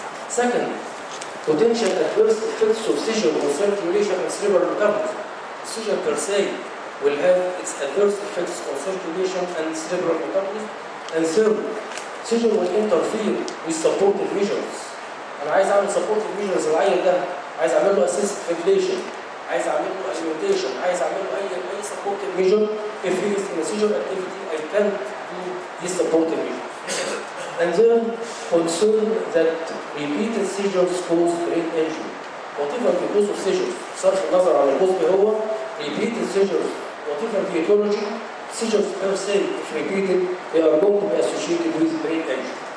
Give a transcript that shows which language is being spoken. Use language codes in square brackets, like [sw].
[en] Second, potential adverse effects of seizure on circulation and cerebral metabolism. Seizure per se will have its adverse effects on circulation and cerebral metabolism. And third, seizure will interfere with supportive measures. [ar] أنا عايز أعمل [en] supportive measures [ar] العيل ده، عايز أعمل له [en] assisted ventilation، [ar] عايز أعمل له [en] alimentation، [ar] عايز أعمل له أي [en] supportive measure. If he is in a seizure activity, I can't do these supportive measures. And then concern that repeated seizures cause brain injury. Whatever the cause of seizures, [ar] صرف النظر عن الجزء هو [en] repeated seizures, whatever the etiology, seizures per se, if repeated, they are going to be associated with brain injury.